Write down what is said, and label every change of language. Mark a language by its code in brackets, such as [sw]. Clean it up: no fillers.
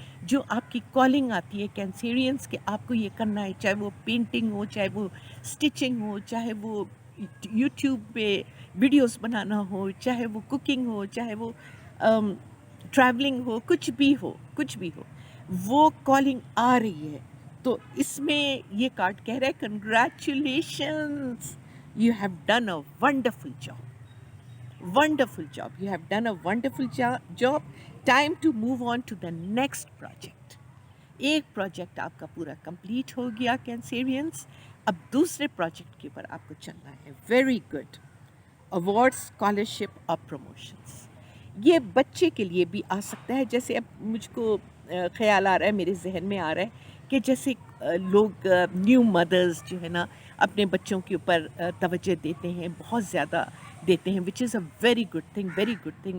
[ur] جو آپ کی کالنگ آتی ہے کینسیرینس کہ آپ کو یہ کرنا ہے, چاہے وہ پینٹنگ ہو, چاہے وہ اسٹچنگ ہو, چاہے وہ یوٹیوب پہ ویڈیوز بنانا ہو, چاہے وہ کوکنگ ہو, چاہے وہ ٹریولنگ ہو, کچھ بھی ہو, وہ کالنگ آ رہی ہے. تو اس میں یہ کارڈ کہہ رہا ہے [en] Congratulations, you have done a wonderful job, wonderful job, you have done a wonderful job. Time to move on to the next project. [ur] ایک پروجیکٹ آپ کا پورا کمپلیٹ ہو گیا کینسیرینس, اب دوسرے پروجیکٹ کے اوپر آپ کو چلنا ہے. [en] Very good. [ur] اوارڈ, اسکالرشپ اور پروموشنس, یہ بچے کے لیے بھی آ سکتا ہے. جیسے اب مجھ کو خیال آ رہا ہے, میرے ذہن میں آ رہا ہے کہ جیسے لوگ نیو مدرز جو ہے نا اپنے بچوں کے اوپر توجہ دیتے ہیں, بہت زیادہ دیتے ہیں, [en] which is a very good thing, [ur] very good thing.